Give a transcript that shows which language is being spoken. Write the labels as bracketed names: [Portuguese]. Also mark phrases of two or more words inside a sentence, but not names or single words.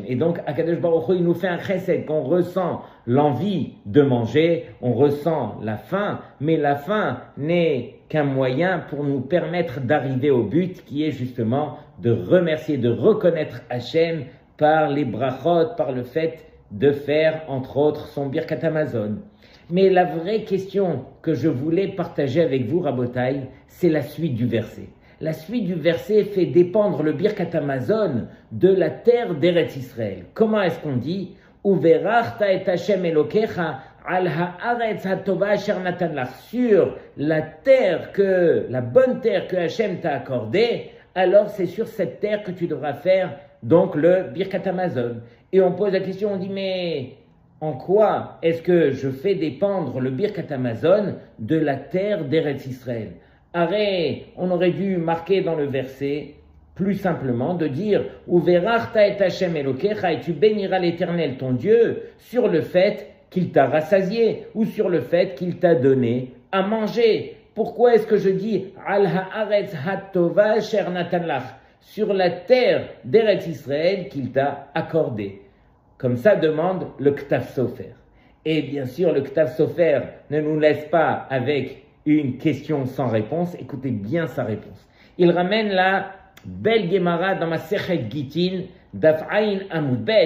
[French] Et donc, [Hebrew] הקדוש ברוך הוא, [French] il nous fait un chesed, qu'on ressent l'envie de manger, on ressent la faim, mais la faim n'est qu'un moyen pour nous permettre d'arriver au but qui est justement de remercier, de reconnaître Hachem par les brachot, par le fait de faire, entre autres, son [Hebrew] ברכת המזון. [French] Mais la vraie question que je voulais partager avec vous, Rabotai, c'est la suite du verset. La suite du verset fait dépendre le [Hebrew] ברכת המזון [French] de la terre d' [Hebrew] ארץ ישראל. [French] Comment est-ce qu'on dit « [Hebrew] וברכת את השם אלוקיך על הארץ הטובה אשר נתן לך [French] » sur la terre la bonne terre que Hashem t'a accordée, alors c'est sur cette terre que tu devras faire donc le [Hebrew] ברכת המזון. [French] Et on pose la question, on dit mais en quoi est-ce que je fais dépendre le [Hebrew] ברכת המזון [French] de la terre d' [Hebrew] ארץ ישראל? [French] Arrête, on aurait dû marquer dans le verset plus simplement de dire [Hebrew] וברכת את השם אלוקיך, [French] et tu béniras l'Éternel ton Dieu sur le fait qu'il t'a rassasié ou sur le fait qu'il t'a donné à manger. Pourquoi est-ce que je dis [Hebrew] על הארץ הטובה אשר נתן לך, [French] sur la terre d' [Hebrew] ארץ ישראל [French] qu'il t'a accordé? Comme ça demande le Ktav Sofer. Et bien sûr, le Ktav Sofer ne nous laisse pas avec une question sans réponse. Écoutez bien sa réponse. Il ramène la belle Gemara dans ma Sechet Gitin, [Hebrew] דף ע עמוד ב.